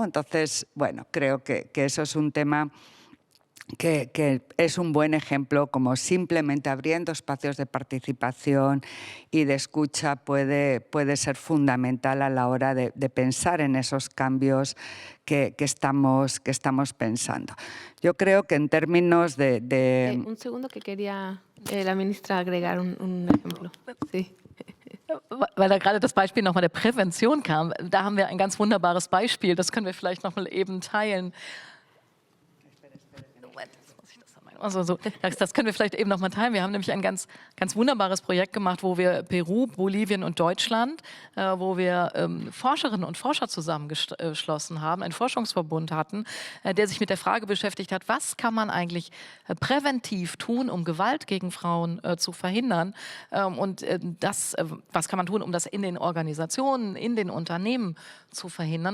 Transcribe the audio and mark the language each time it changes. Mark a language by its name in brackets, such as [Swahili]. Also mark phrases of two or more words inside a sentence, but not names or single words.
[Spanish] Entonces, bueno, creo que eso es un tema que es un buen ejemplo, como simplemente abriendo espacios de participación y de escucha puede ser fundamental a la hora de pensar en esos cambios que estamos pensando. Yo creo que en términos de Un segundo que quería la ministra agregar un ejemplo. Sí. [German] Weil da gerade das Beispiel nochmal der Prävention kam, da haben wir ein ganz wunderbares Beispiel, das können wir vielleicht nochmal eben teilen. Also so, das können wir vielleicht eben noch mal teilen. Wir haben nämlich ein ganz wunderbares Projekt gemacht, wo wir Peru, Bolivien und Deutschland, wo wir Forscherinnen und Forscher zusammengeschlossen haben, einen Forschungsverbund hatten, der sich mit der Frage beschäftigt hat, was kann man eigentlich präventiv tun, um Gewalt gegen Frauen zu verhindern, und was kann man tun, um das in den Organisationen, in den Unternehmen zu verhindern.